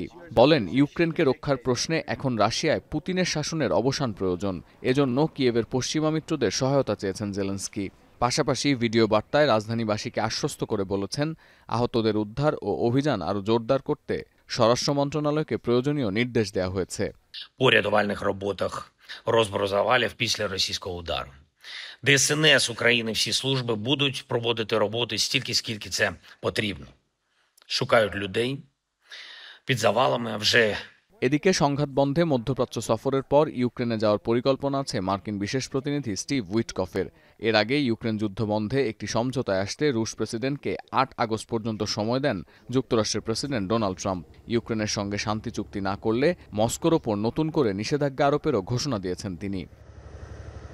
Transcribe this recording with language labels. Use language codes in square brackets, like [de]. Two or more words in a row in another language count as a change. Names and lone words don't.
[bn] বলেন, ইউক্রেনকে রক্ষার প্রশ্নে এখন রাশিয়ায় পুতিনের শাসনের অবসান প্রয়োজন। এজন্য কিয়েভের পশ্চিমা মিত্রদের সহায়তা চেয়েছেন জেলেনস্কি। পাশাপাশি ভিডিও বার্তায় রাজধানীবাসীকে আশ্বস্ত করে বলেছেন, আহতদের উদ্ধার ও অভিযান আরও জোরদার করতে স্বরাষ্ট্র মন্ত্রণালয়কে প্রয়োজনীয় নির্দেশ দেওয়া হয়েছে। [uk] По рятувальних роботах, розбору завалів після російського удару. ДСНС України, всі служби будуть проводити роботи стільки, скільки це потрібно. Шукають людей під завалами, а вже [bn] এদিকে সংঘাত বন্ধে মধ্যপ্রাচ্য সফরের পর ইউক্রেনে যাওয়ার পরিকল্পনা আছে মার্কিন বিশেষ প্রতিনিধি স্টিভ উইটকফের। এর আগে ইউক্রেন যুদ্ধ বন্ধে একটি সমঝোতায় আসতে রুশ প্রেসিডেন্টকে ৮ আগস্ট পর্যন্ত সময় দেন যুক্তরাষ্ট্রের প্রেসিডেন্ট ডোনাল্ড ট্রাম্প। ইউক্রেনের সঙ্গে শান্তি চুক্তি না করলে মস্কোর ওপর নতুন করে নিষেধাজ্ঞা আরোপেরও ঘোষণা দিয়েছেন তিনি।